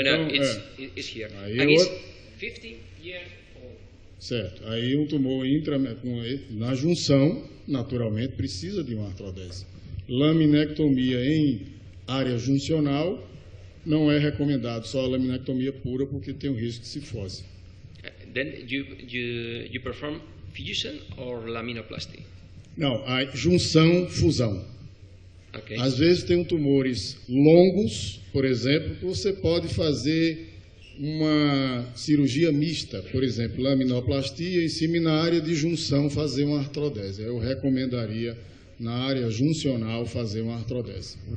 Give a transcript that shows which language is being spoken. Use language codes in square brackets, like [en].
[en] Então, it's here. And it's 50 years old. [pt] Certo. Aí um tumor na junção, naturalmente, precisa de uma artrodese. Laminectomia em área juncional não é recomendado, só a laminectomia pura, porque tem o risco de cifose. [en] Then you perform fusion or laminoplasty? [pt] Não, a junção, fusão. Okay. Às vezes tem tumores longos, por exemplo, que você pode fazer uma cirurgia mista, por exemplo, laminoplastia, em cima na área de junção fazer uma artrodese. Eu recomendaria na área juncional fazer uma artrodese.